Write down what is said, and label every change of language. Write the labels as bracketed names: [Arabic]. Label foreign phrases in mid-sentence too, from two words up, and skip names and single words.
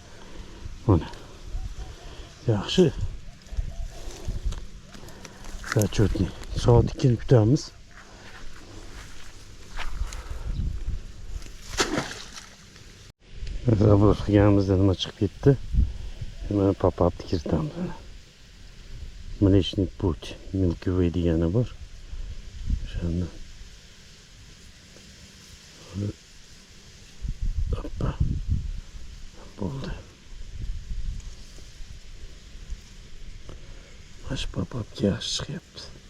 [Uzbek] Mana. Yaxshi. Zachotniy. Soat 2 ni kutamiz. Zabros qilganimizda nima chiqib ketdi? Mana pop-up kiritamiz. [Russian] Mlечный путь. [Uzbek] Milky Way degani bor. O'shani. Hoppa. Bo'ldi. Mash pop-upga yaxshi chiqyapti.